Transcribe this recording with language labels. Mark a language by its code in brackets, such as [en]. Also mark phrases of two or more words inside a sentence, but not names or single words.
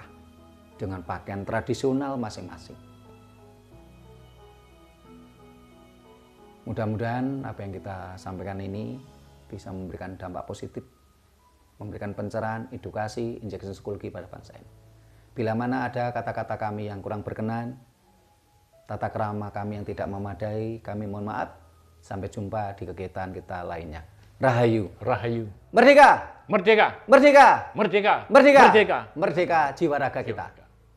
[id] Dengan pakaian tradisional masing-masing. Mudah-mudahan apa yang kita sampaikan ini bisa memberikan dampak positif, memberikan pencerahan, edukasi, injeksi psikologi pada bangsa ini. Bila mana ada kata-kata kami yang kurang berkenan, tata krama kami yang tidak memadai, kami mohon maaf. Sampai jumpa di kegiatan kita lainnya. Rahayu. Rahayu. Merdeka. Merdeka. Merdeka. Merdeka. Merdeka. Merdeka. Merdeka jiwa raga kita.